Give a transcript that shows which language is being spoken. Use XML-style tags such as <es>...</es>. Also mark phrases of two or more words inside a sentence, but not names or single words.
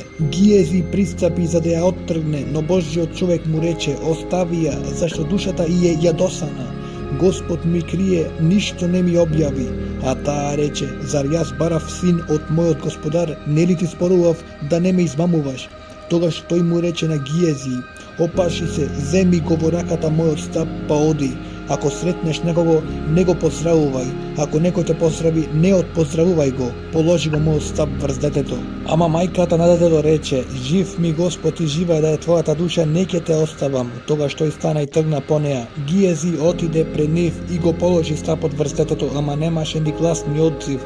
<mk>Гиези пристапи за да ја оттргне, но Божиот човек му рече: остави ја, зашто душата и е јадосана. Господ ми крие, ништо не ми објави. А таа рече: зар јас барав син од мојот господар, нели ти спорував да не ме измамуваш? Тогаш тој му рече на Гиези: опаши се, земи го во раката мојот стап, па оди. Ако сретнеш некого, не го поздравувај. Ако некој те поздрави, не отпоздравувај го. Положи го мојот стап врз детето. Ама мајката на детето рече: жив ми Господ и жива е да е твојата душа, не ќе те оставам. Тогаш тој стана и тргна по неа. Гиези отиде пред нив и го положи стапот врз детето, ама немаше ни глас ни одзив.</mk>